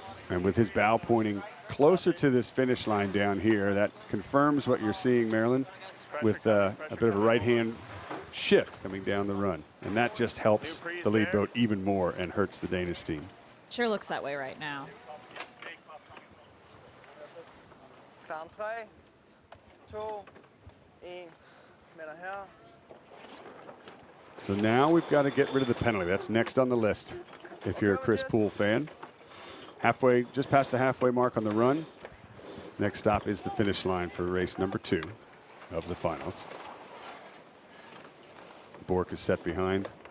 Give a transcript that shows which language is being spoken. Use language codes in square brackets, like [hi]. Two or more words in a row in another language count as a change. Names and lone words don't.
[en] And with his bow pointing closer to this finish line down here, that confirms what you're seeing, Marilyn, with a bit of a right-hand shift coming down the run. And that just helps the lead boat even more and hurts the Danish team. Sure looks that way right now. [da] Klar om 3, 2, 1. Melder her. [en] So now we've got to get rid of the penalty. That's next on the list if you're a Chris Poole fan. Halfway, just past the halfway mark on the run. Next stop is the finish line for race number 2 of the finals. Bork is set behind.